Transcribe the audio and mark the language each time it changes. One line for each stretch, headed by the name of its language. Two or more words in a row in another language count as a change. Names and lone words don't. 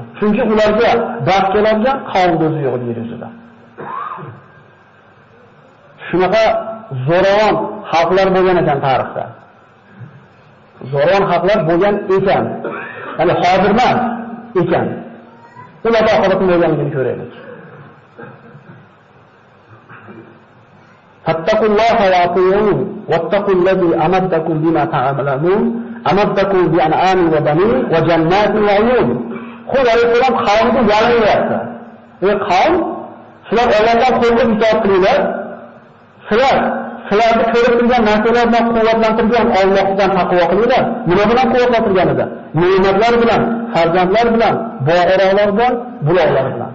Uzbek: Chunki ularga dard keladigan qavm o'zi yo'q yer yuzida. Shunaqa zo'ravon xalqlar bo'lgan ekan tarixda. Zo'ravon xalqlar bo'lgan ekan. Ya'ni hozir emas ekan. Ularga oxiratni bo'lganligini ko'raylik.
Arabic: فاتقوا الله وأطيعون واتقوا الذي أمدكم بما تعملون أمدكم بأنعام وبنين وجنات وعيون.
Uzbek: Xud alayhisalom qavmga yalanyapti. Ey qavm, sizlar Allohdan qo'rqib itoat qilinglar. Sizlarni ko'rib turgan narsalar bilan quvvatlantirgan Allohdan taqvo qilinglar. Nima bilan quvvatlantirganida? Ne'matlar bilan, farzandlar bilan, boyroqlar bilan, buloqlar bilan.